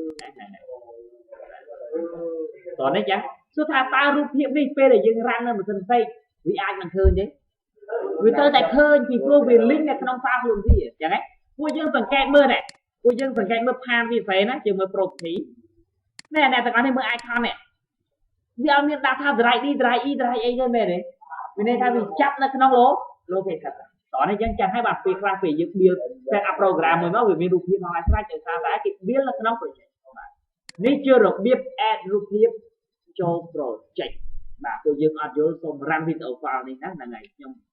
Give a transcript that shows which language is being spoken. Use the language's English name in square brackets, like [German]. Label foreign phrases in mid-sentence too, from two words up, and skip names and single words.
[Khmer] តោះនេះចឹងសួរថាតើរូបភាពនេះពេលដែលយើងរ៉ាំនៅម៉ាស៊ីនផ្សេងវាអាចនឹងឃើញទេវាទៅតែឃើញពីព្រោះវា link នៅ ក្នុង file ខ្លួនវាចឹងហ្នឹងពួកយើងសង្កេតមើលដែរពួកយើងសង្កេតមើលផានវាផ្សេងណាយើងមើល property ណែអ្នកទាំងអស់នេះមើល icon នេះវាអត់មានដាក់ថា [English] drive D drive E drive [Khmer] អីទេមែនទេមានន័យថាវាចាប់នៅក្នុង location តោះនេះចឹងចឹងហើយបាទពេលខ្លះពេលយើង [English] build set up program [Khmer] មួយមកវាមានរូបភាពមកឲ្យស្រេចដោយសារតែគេ build នៅក្នុង project បាទនេះជារបៀប add រូបភាពចូល project បាទពួកយើងអត់យល់សូម [English] run video file [Khmer] នេះណាហ្នឹងហើយខ្ញុំ